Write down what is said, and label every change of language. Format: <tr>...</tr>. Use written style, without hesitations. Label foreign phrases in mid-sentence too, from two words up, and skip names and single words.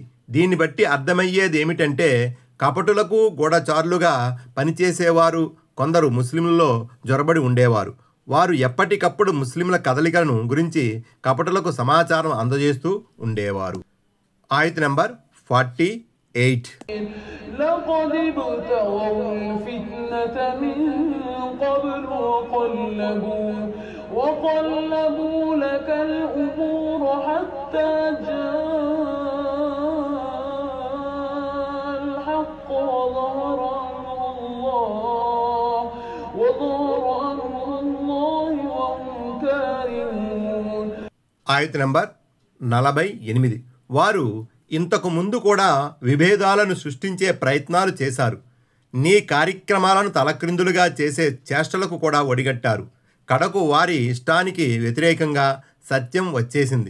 <te>దీన్ని బట్టి అర్థమయ్యేది ఏమిటంటే కపటులకు గూఢచారులుగా పనిచేసేవారు కొందరు ముస్లింలలో జొరబడి ఉండేవారు. వారు ఎప్పటికప్పుడు ముస్లింల కదలికలను గురించి కపటులకు సమాచారం అందజేస్తూ ఉండేవారు. ఆయత్ నంబర్ 48.</te> <ar>لقد ابتغوا الفتنة من قبل وقلبوا لك الأمور حتى جاء الحق وظهر أمر الله وهم كارهون.</ar> <te>ఆయత్ నంబర్ 48. వారు ఇంతకు ముందు కూడా విభేదాలను సృష్టించే ప్రయత్నాలు చేశారు. నీ కార్యక్రమాలను తలక్రిందులుగా చేసే చేష్టలకు కూడా ఒడిగట్టారు. కడకు వారి ఇష్టానికి వ్యతిరేకంగా సత్యం వచ్చేసింది.</te>